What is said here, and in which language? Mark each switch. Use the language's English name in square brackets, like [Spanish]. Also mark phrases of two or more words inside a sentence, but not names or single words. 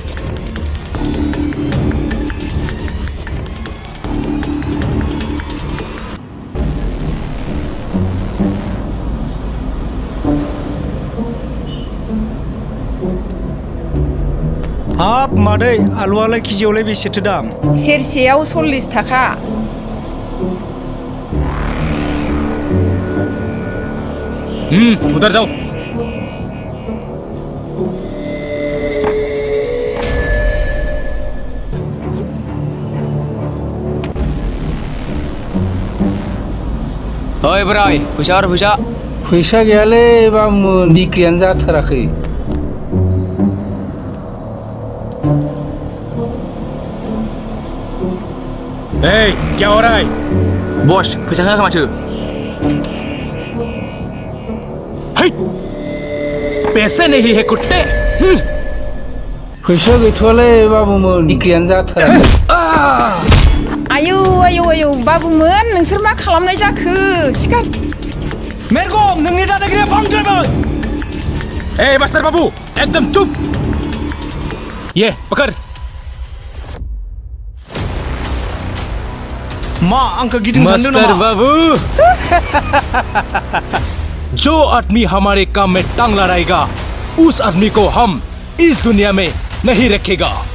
[Bodo] हाब मादै आलुआलाय केजियावलाय बेसेथो दाम? सेरसेयाव 40 थाखा। [Hindi] उधर जाओ [Bodo] ओइ बोराय फैसा हर फैसा फैसा गैयालै बाबुमोन बिक्रियानो जाथाराखै [Hindi] क्या हो रहा है [Bodo] बस फैसा होआखै माथो [Hindi] पैसे नहीं है कुत्ते [Bodo] फैसा गैथ'वालै बाबुमोन बिक्रियानो जाथाराखै आयौ आयौ आयौ बाबुमोन नोंसोर मा खालामनाय जाखो सिखार मेरगम नोंनि दादागिरिया बांद्रायबाय [Hindi] ए मास्टर बाबू एकदम चुप ये पकड़ [Bodo] मा आंखौ गिदिं सानदों मास्टर नामा [Hindi] बाबू जो आदमी हमारे काम में टांग लड़ाएगा उस आदमी को हम इस दुनिया में नहीं रखेगा